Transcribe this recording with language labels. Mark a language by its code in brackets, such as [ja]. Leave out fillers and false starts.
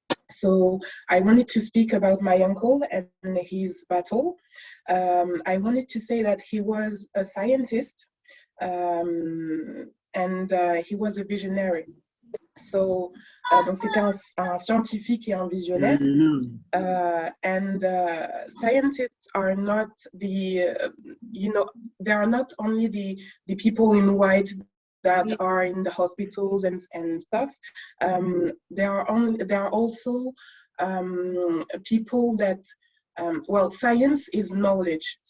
[en] So I wanted to speak about my uncle and his battle. I wanted to say that he was a scientist and he was a visionary. [fr] So, donc c'était un scientifique et un visionnaire. [en] And scientists are not the, they are not only the people in white that are in the hospitals and stuff. There are also people that, well, science is knowledge.